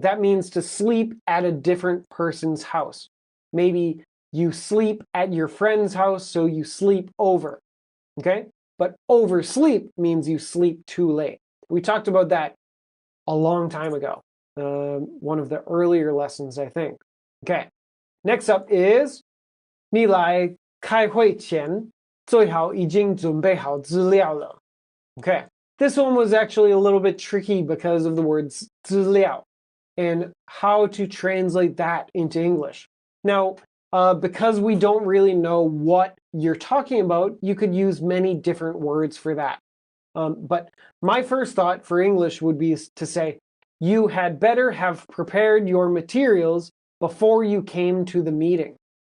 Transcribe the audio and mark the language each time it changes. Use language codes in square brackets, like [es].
[en] That means to sleep at a different person's house. Maybe you sleep at your friend's house, so you sleep over. Okay? But oversleep means you sleep too late. We talked about that a long time ago. One of the earlier lessons, I think. Okay. Next up is [zh] 你来开会前最好已经准备好资料了. [en] Okay. This one was actually a little bit tricky because of the words 资料 and how to translate that into English. Now, because we don't really know what you're talking about, you could use many different words for that. But my first thought for English would be to say, you had better have prepared your materials before you came to the meeting.